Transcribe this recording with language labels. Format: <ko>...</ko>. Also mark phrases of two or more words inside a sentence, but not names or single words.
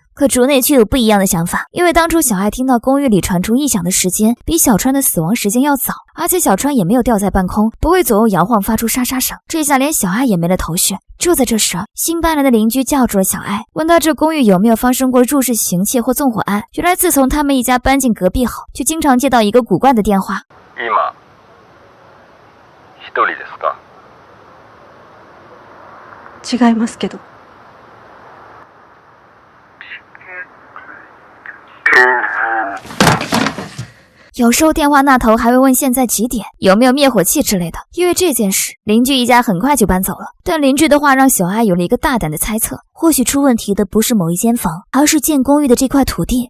<zh>可竹内却有不一样的想法，因为当初小爱听到公寓里传出异响的时间比小川的死亡时间要早，而且小川也没有吊在半空，不会左右摇晃发出沙沙声，这下连小爱也没了头绪。就在这时，新搬来的邻居叫住了小爱，问他这公寓有没有发生过入室行窃或纵火案。原来自从他们一家搬进隔壁后，就经常接到一个古怪的电话。</zh> <ja>一人ですか？違いますけど。</ja> <zh>有时候电话那头还会问现在几点，有没有灭火器之类的。因为这件事，邻居一家很快就搬走了。但邻居的话让小爱有了一个大胆的猜测，或许出问题的不是某一间房，而是建公寓的这块土地。</zh>